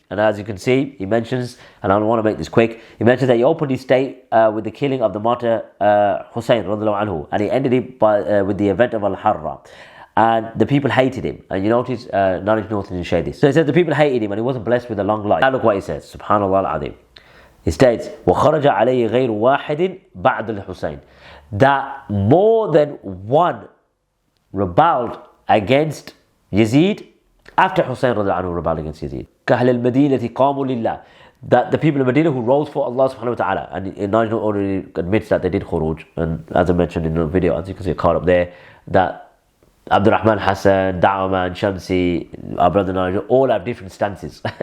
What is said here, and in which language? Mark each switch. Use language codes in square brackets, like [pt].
[en] And as you can see, he mentions, and I want to make this quick, he mentions that he opened his state with the killing of the martyr Hussein radiallahu anhu. And he ended it with the event of Al-Harra. And the people hated him. And you notice, knowledge north and share this. So he says the people hated him and he wasn't blessed with a long life. Now look what he says. Subhanallah al-Azim. He states, [ar] وَخَرَجَ عَلَيْهِ غَيْرُ وَاحِدٍ بَعْدَ الْحُسَيْنِ. [en] That more than one rebelled against Yazid after Hussein radiallahu anhu rebelled against Yazid. [ar] كَهْلَ الْمَدِينَةِ قَامُوا لِلَّهِ. [en] That the people of Medina who rose for Allah subhanahu wa ta'ala. And Najm already admits that they did khuruj. And as I mentioned in the video, as you can see a card up there, that Abdurrahman Hassan, Da'aman, Shamsi, our brother Nigel, all have different stances.